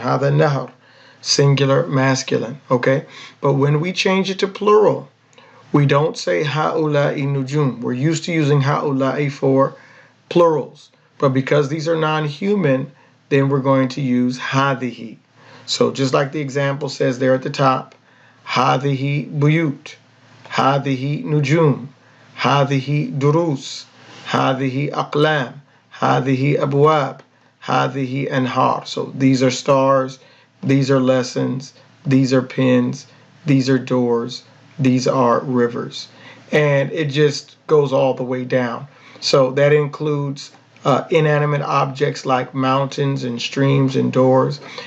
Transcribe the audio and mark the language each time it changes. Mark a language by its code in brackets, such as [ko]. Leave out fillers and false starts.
[en] Hada nahar, singular, masculine. Okay, but when we change it to plural, we don't say haula'i nujum. We're used to using haula'i for plurals, but because these are non-human, then we're going to use hadihi. So just like the example says there at the top, [ar] هذه بيوت, هذه نجوم, هذه دروس, هذه أقلام, هذه أبواب, هذه أنهار. [en] So these are stars, these are lessons, these are pens, these are doors, these are rivers. And it just goes all the way down. So that includes inanimate objects like mountains and streams and doors.